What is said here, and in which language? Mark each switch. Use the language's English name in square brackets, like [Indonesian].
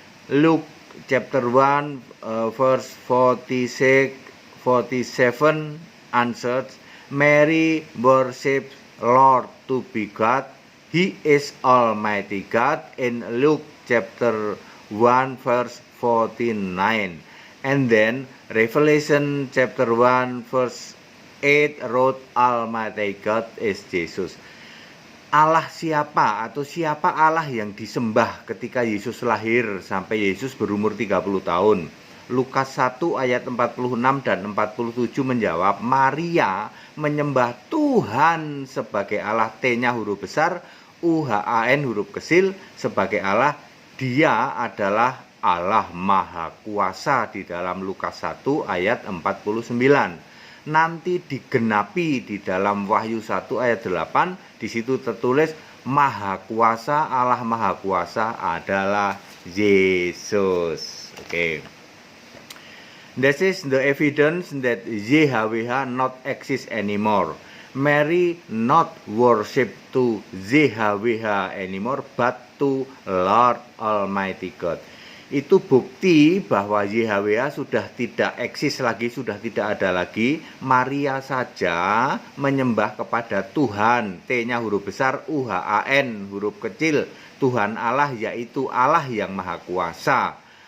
[English] Luke chapter 1 verse 46 47 answered, Mary worships Lord to be God. He is Almighty God in Luke chapter 1 verse 49. And then Revelation chapter 1 verse 8 wrote Almighty God is Jesus. [Indonesian] Allah siapa atau siapa Allah yang disembah ketika Yesus lahir sampai Yesus berumur 30 tahun? Lukas 1 ayat 46 dan 47 menjawab, Maria menyembah Tuhan sebagai Allah, T-nya huruf besar, UHAN huruf kecil sebagai Allah. Dia adalah Allah Maha Kuasa di dalam Lukas 1 ayat 49. Nanti digenapi di dalam Wahyu 1 ayat 8, di situ tertulis Maha Kuasa, Allah Maha Kuasa adalah Yesus. Oke. [English] This is the evidence that YHWH not exist anymore. Mary not worship to YHWH anymore, but to Lord Almighty God. [Indonesian] Itu bukti bahwa YHWH sudah tidak eksis lagi, sudah tidak ada lagi. Maria saja menyembah kepada Tuhan, T-nya huruf besar, UHAN huruf kecil, Tuhan Allah, yaitu Allah yang Maha Kuasa.